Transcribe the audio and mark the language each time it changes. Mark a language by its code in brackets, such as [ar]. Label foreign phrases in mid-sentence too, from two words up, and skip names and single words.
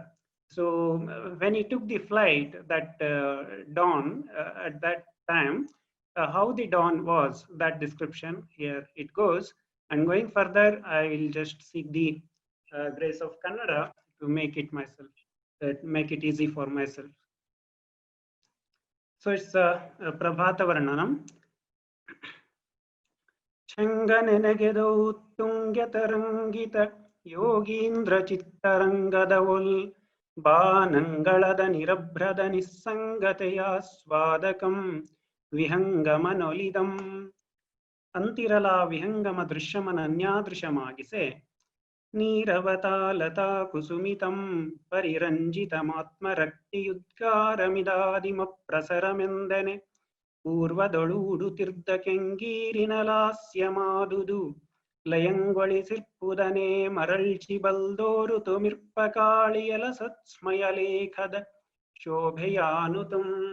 [en] So when he took the flight, that dawn at that time, how the dawn was, that description here it goes. And going further, I will just seek the grace of Kannada to make it myself, make it easy for myself. So it's Prabhata Varnanam. [kn] ಚಂಗನೆನೆಗೆದು ತುಂಗತರಂಗಿತ ಯೋಗೀಂದ್ರ ಚಿತ್ತರಂಗದವೊಲ್ ಬಾನಂಗಳದ ನಿರಭ್ರದ ನಿಸ್ಸಂಗತೆಯ ಸ್ವಾದಕಂ ವಿಹಂಗಮನೊಲಿದಂ ಅಂತಿರಲ ವಿಹಂಗಮ ದೃಶ್ಯಮನನ್ಯಾದೃಶಮಾಗಿಸೆ ನೀರವತಾಲತಾ ಕುಸುಮಿತಂ ಪರಿರಂಜಿತಮಾತ್ಮರಕ್ತಿಯುದ್ಗಾರಮಿದಾದಿಮ ಪ್ರಸರಮೆಂದನೆ ಪೂರ್ವದೊಳೂಡುತಿರ್ದ ಕೆಂಗೀರಿನಲಾಸ್ಯಮಾದುದು ಲಯಂಗೊಳಿಸಿರ್ಪುದನೆ ಮರಳ್ಚಿ ಬಲ್ದೋರು ತುಮಿರ್ಪಕಾಳಿಯಲ ಸತ್ಸ್ಮಯಲೇಖದ ಶೋಭೆಯಾನುತಂ